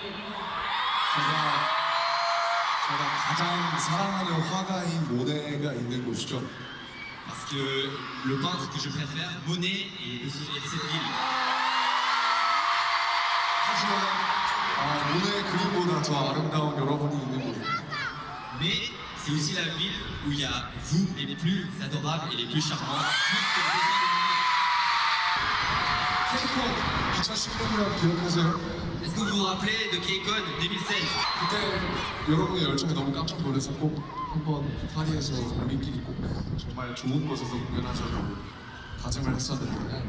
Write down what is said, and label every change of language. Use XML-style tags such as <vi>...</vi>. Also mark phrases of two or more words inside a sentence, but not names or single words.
<ko>제가 가장 사랑하는 화가인 모네가 있는 곳이죠.</ko> <fr>Parce que le peintre que je préfère, Monet, est de cette ville.</fr> <ko>하지만 모네 그림보다 더 아름다운 여러분이 있는 곳.</ko> <fr>Mais c'est aussi la ville où il y a vous, les plus adorables et les plus charmants. Plus que le dessin</fr> <ko>케이콘 2016년 기억하세요?</ko> <fr>de Est-ce que vous vous rappelez de K-Con 2016?</fr> <ko>그때 여러분의 열정에 너무 깜짝 놀라서 꼭 한번 파리에서 우리끼리 꼭 정말 좋은 곳에서 공연하자고 다짐을 했었는데</ko>